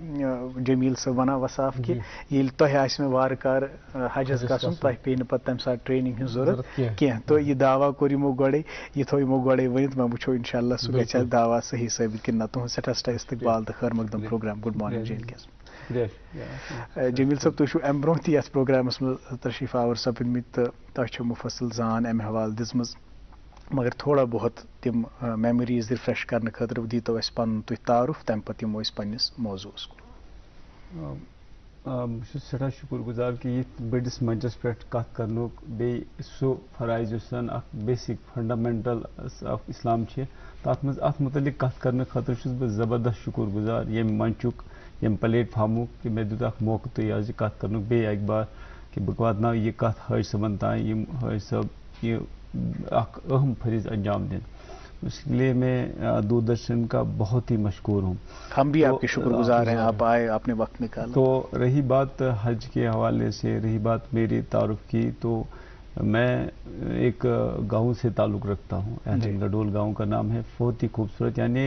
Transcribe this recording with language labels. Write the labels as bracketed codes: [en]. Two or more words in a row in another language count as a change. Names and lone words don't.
[ks] جمیل صٲب ونان وصاف کہِ ییٚلہِ تۄہہِ آسہِ مےٚ وارٕ کارٕ حجس گژھُن تۄہہِ پیٚیہِ نہٕ پتہٕ تمہِ ساتہٕ ٹریننگ ہٕنٛز ضروٗرت کینٛہہ تہٕ یہِ دعوا کوٚر یمو گۄڈے یہِ تھوٚو یمو گۄڈے ؤنِتھ وۄنۍ وٕچھو [ar] انشاء اللہ [ks] سُہ گژھِ اَسہِ دعوا صحیح ثٲبت کِنہٕ نہ تُہُنٛد سٮ۪ٹھاہ سٮ۪ٹھاہ استقبال تہٕ خٲر مقدم پروگرام [en] good morning [ks] جے اینڈ کے جمیل صٲب تُہۍ چھُو امہِ برونٛہہ تہِ یتھ پروگرامس منٛز تشریٖف آوُر سپٕدمٕتۍ تہٕ تۄہہِ چھو مُفصل زان امہِ حوالہٕ دِژمٕژ مگر تھوڑا بہت تِم میموریٖز رِفریش کرنہٕ خٲطرٕ دیٖتو اَسہِ پنُن تُہۍ تعارُف تمہِ پتہٕ یِمو أسۍ پننِس موضوٗعس کُن. بہٕ چھُس سٮ۪ٹھاہ شُکُر گُزار کہِ یِتھ بٔڑِس منچس پٮ۪ٹھ کتھ کرنُک بیٚیہِ سُہ فرائض یُس زن اکھ [en] basic fundamental of Islam [ks] چھِ تتھ منٛز اتھ متعلق کتھ کرنہٕ خٲطرٕ چھُس بہٕ زبردست شُکُر گُزار ییٚمہِ منچُک ییٚمہِ پلیٹ فارمُک کہِ مےٚ دیُت اکھ موقعہٕ تُہۍ آز یہِ کتھ کرنُک بیٚیہِ اکہِ بار کہ بہٕ واتناو یہ کتھ حٲج صٲبن تام یم حٲج صٲب یہ اکھ اہم فریض انجام دیں [ur] اس لیے میں دوردرشن کا بہت ہی مشکور ہوں. ہم بھی آپ کے شکر گزار ہیں, آپ آئے, آپ نے وقت نکالا. تو رہی بات حج کے حوالے سے, رہی بات میری تعارف کی, تو میں ایک گاؤں سے تعلق رکھتا ہوں, اہلن گڈول گاؤں کا نام ہے, بہت ہی خوبصورت, یعنی